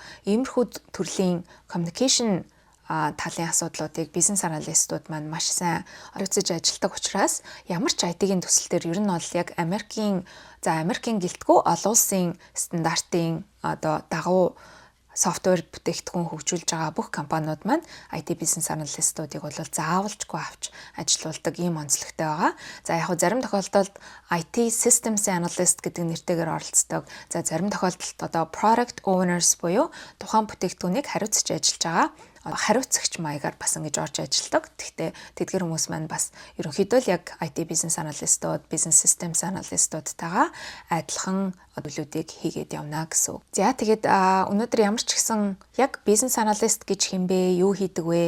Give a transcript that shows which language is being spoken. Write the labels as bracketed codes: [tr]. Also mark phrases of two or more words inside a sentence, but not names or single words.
[mn] Иймэрхүү төрлийн communication талын асуудлуудыг бизнес аналистууд маань маш сайн оролцож ажилладаг учраас ямар ч IT-ийн төсөл төр ер нь бол яг Америкийн гэлтгүй олон улсын стандартын одоо дагуу софтвер бүтээгдэхүүн хөгжүүлж байгаа бүх компаниуд маань IT бизнес аналистуудыг бол заавалжгүй авч ажилуулдаг ийм онцлогтой байгаа. За яг хөө зарим тохиолдолд [en] IT systems analyst [mn] гэдэг нэртэйгээр оролцдог. За зарим тохиолдолд одоо [en] product owners [mn] буюу тухайн бүтээгдэхүүнийг хариуцж ажиллаж байгаа хариуцагч маягаар бас ингэж орж ажилладаг. Гэхдээ тэдгээр хүмүүс маань бас ерөнхийдөө л яг IT бизнес аналистууд, бизнес systems аналистуудтайгаа адилхан төлөвлөлтийг хийгээд явна гэсэн. За тэгээд өнөөдөр ямар ч гэсэн яг бизнес аналист гэж хэмбэ, юу хийдэг вэ?